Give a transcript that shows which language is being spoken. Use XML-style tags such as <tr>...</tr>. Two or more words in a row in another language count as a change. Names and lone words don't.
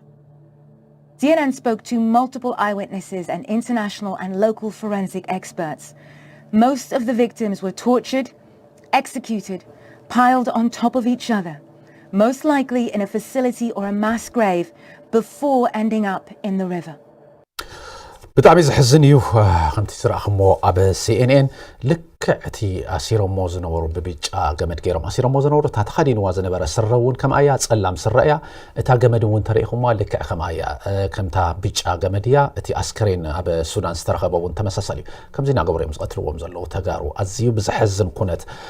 <en>CNN spoke to multiple eyewitnesses and international and local forensic experts. Most of the victims were tortured, executed, piled on top of each other, most likely in a facility or a mass grave before ending up in the river.</en> <ti>ብጣዕሚ ዝሕዝን እዩ ከምቲ ዝረኣኽሞ ኣብ CNN ልክዕቲ ኣሲሮሞ ዝነበሩ ብብጫ ገመድ ገይሮም ኣሲሮሞ ዝነበሩ እታ ተኸዲንዋ ዝነበረ ስረ እውን ከምኣ እያ ጸላም ስረ እያ እታ ገመድ እውን ተሪኢኹማ ልክዕ ከምኣ እያ ከምታ ብጫ ገመድ እያ እቲ ኣስከሬን ኣብ ሱዳን ዝተረኸበ እውን ተመሳሳሊ እዩ ከምዚ እናገበሩ እዮም ዝቐትልዎም ዘለዉ ተጋሩ ኣዝዩ ብዝሕዝን ኩነት</ti>